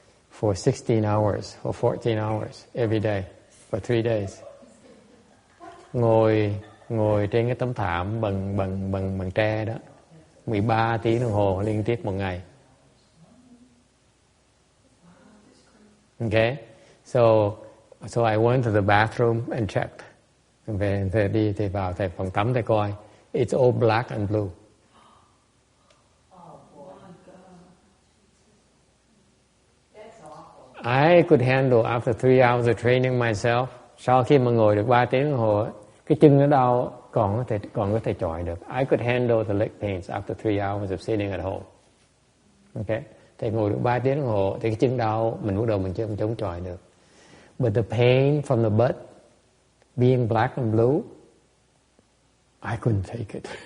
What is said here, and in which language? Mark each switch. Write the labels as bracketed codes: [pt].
[en] For 16 hours or 14 hours every day for 3 days. [vi] Ngồi trên cái tấm thảm bằng tre đó 13 tiếng đồng hồ liên tiếp một ngày. [en] Okay, so I went to the bathroom and checked. [vi] Về đi thì vào thầy phòng tắm thầy coi. [en] It's all black and blue. I could handle after 3 hours of training myself. [vi] Sau khi mà ngồi được 3 tiếng đồng hồ, cái chân nó đau còn có thể chọi được. [en] I could handle the leg pains after 3 hours of sitting at home. [vi] Okay, thì ngồi được 3 tiếng đồng hồ thì cái chân đau mình bắt đầu mình chống chọi được. [en] But the pain from the butt being black and blue, I couldn't take it.